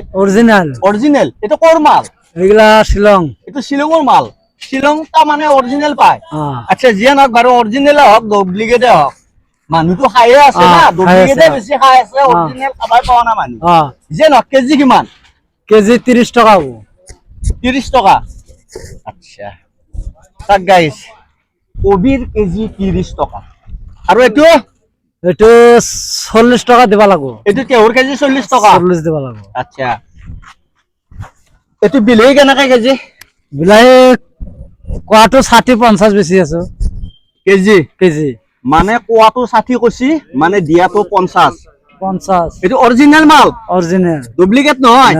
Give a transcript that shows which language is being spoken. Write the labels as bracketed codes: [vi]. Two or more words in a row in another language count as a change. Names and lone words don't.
[as] অরিজিনাল। অৰিজিনেল। এইটো কৰ মাল? [bn] এগুলা শিলং। [as] এইটো শ্বিলঙৰ মাল। শ্বিলংটা মানে অৰিজিনেল পায়। আচ্ছা, যিয়ে নহওক বাৰু, অৰিজিনেলে হওক ডুপ্লিকেটে হওক, মানুহটো খায়ে আছে না, ডুপ্লিকেটে বেছি খাই আছে, অৰিজিনেল খাবাই পোৱা নাই মানুহ। যিয়ে নহওক, কেজি কিমান? কেজি 30 টাকা। 30 টাকা। আচ্ছা, তাক গাইছ, কবিৰ কেজি 30 টাকা। আৰু এইটো? [bn] এইটো 40 টাকা দিবা লাগবো। [as] এইটো তেহৰ কেজি 40 টাকা। [bn] 40 দিবা লাগবো। [as] আচ্ছা, এইটো বিলাহী কেনেকে কেজি? বিলাহী কোৱাটো 60-50 বেছি আছো। কেজি? কেজি মানে কোৱাটো 60 কৈছি, মানে দিয়াটো 50। 50। এইটো অৰিজিনেল মাল? অরিজিনাল। ডুপ্লিকেট নহয়?